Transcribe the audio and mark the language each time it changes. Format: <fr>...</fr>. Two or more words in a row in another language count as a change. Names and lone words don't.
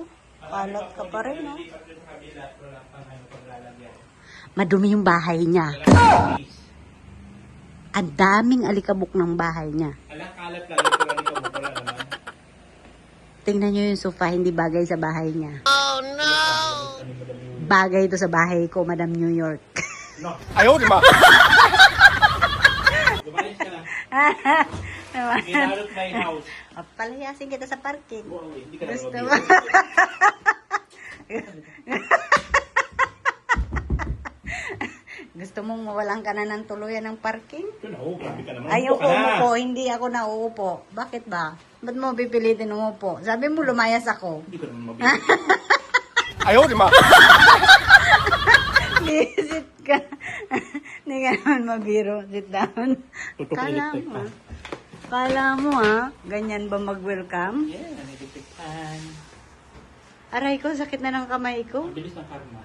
<tl>Kalat ka pa rin, no? Madumi yung bahay niya. Ang daming alikabok ng bahay niya. Alang kalat lang ito lang ito mo pala naman. Tingnan niyo yung sofa, hindi bagay sa bahay niya.</tl> <en>Oh, no!</en> <tl>Bagay ito sa bahay ko, Madam New York. No,</tl> <zh>哎呦我的妈！</zh> <tl>gumalis ka na. Ginalot</tl> <en>my house.</en> <tl>Palayasin kita sa parking. Wow, hindi ka na Gusto mabili. mo? Gusto mong mawalan ka na ng tuluyan ng parking? Ito na, grabe ka naman. Ayoko Upo ka na. umupo, hindi ako nauupo. Bakit ba? Ba't mo pipilitin umupo? Sabi mo lumayas ako. Hindi ka naman mabili. 哎呦我的妈！ Sit ka. Hindi ka naman mabiro.</tl> <en>Sit down.</en> <tl>Tutok Kala electric mo, pa. kala mo ganyan ba mag-welcome?</tl> <en>Yeah, electric fan.</en> <tl>Aray ko, sakit na ng kamay ko. Ang bilis ng karma.</tl>